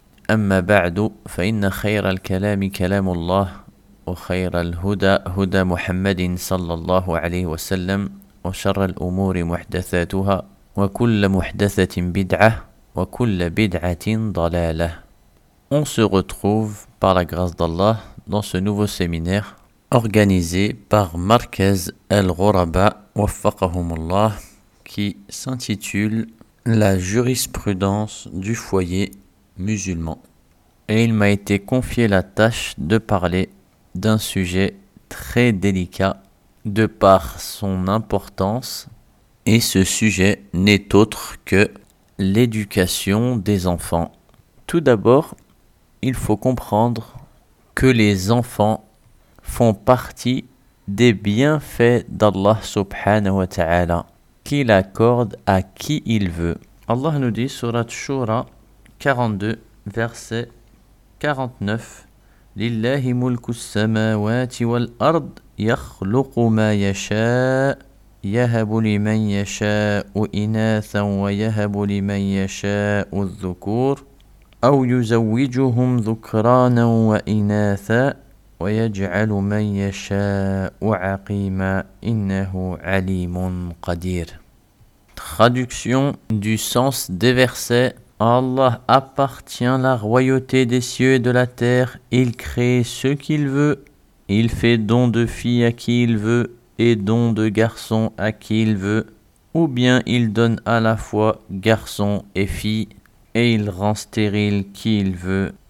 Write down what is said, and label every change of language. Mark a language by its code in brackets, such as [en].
[ar] أما بعد، فإن خير الكلام كلام الله، وخير الهدى هدى محمد صلى الله عليه وسلم، وشر الأمور محدثاتها، وكل محدثة بدعة، وكل بدعة ضلالة. [fr] On se retrouve par la grâce d'Allah dans ce nouveau séminaire organisé par Markez Al-Ghuraba Waffaqahum Allah, qui s'intitule La jurisprudence du foyer musulman. Et il m'a été confié la tâche de parler d'un sujet très délicat de par son importance, et ce sujet n'est autre que l'éducation des enfants. Tout d'abord, il faut comprendre que les enfants font partie des bienfaits d'Allah subhanahu wa ta'ala, qu'il accorde à qui il veut. Allah nous dit, surat Shura 42, verset 49, [ar] لله ملك السماوات والأرض يخلق ما يشاء يهب لمن يشاء إناثا ويهب لمن يشاء الذكور أو يزوجهم ذكرانا وإناثا ويجعل من يشاء عقيما إنه عليم قدير. [fr] Traduction du sens des versets. Allah appartient la royauté des cieux et de la terre, il crée ce qu'il veut, il fait don de fille à qui il veut et don de garçon à qui il veut, ou bien il donne à la fois garçon et fille, et il rend stérile qui il veut.